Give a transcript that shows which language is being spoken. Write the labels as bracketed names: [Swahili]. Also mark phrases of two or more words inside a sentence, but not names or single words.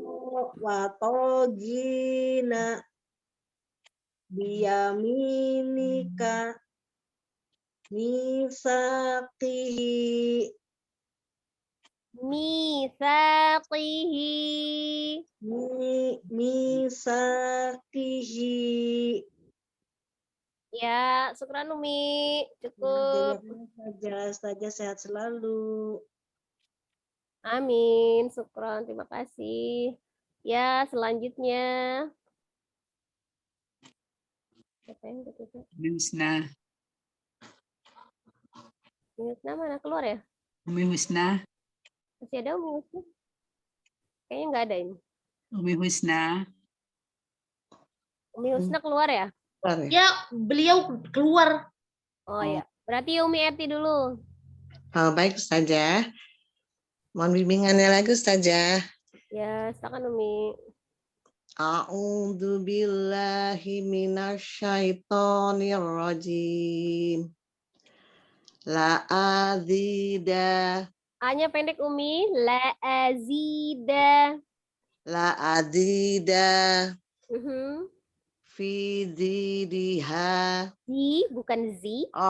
[Arabic] watogina biyaminika misaqihi Mithaqihi. misaqihi. [Indonesian] Ya, syukran Umi. Cukup. Saja sehat selalu. Amin. Syukran. Terima kasih. Ya, selanjutnya. Siapa yang ketiga? Umi Husna. Umi Husna mana keluar ya? Umi Husna. Masih ada Umi Husna? Kayaknya nggak ada ini. Umi Husna. Umi Husna keluar ya? Ya, beliau keluar. Oh ya. Berarti Umi Eti dulu. Baik Ustazah. Mohon bimbingannya lagi Ustazah. Ya, silakan Umi. [Arabic] A'udzu billahi minasyaitonir rajim. La azida [Indonesian] A-nya pendek Umi. [Arabic] La azida. La azida Mhm. fi zidiha. [Indonesian] Zi bukan zi. Oh,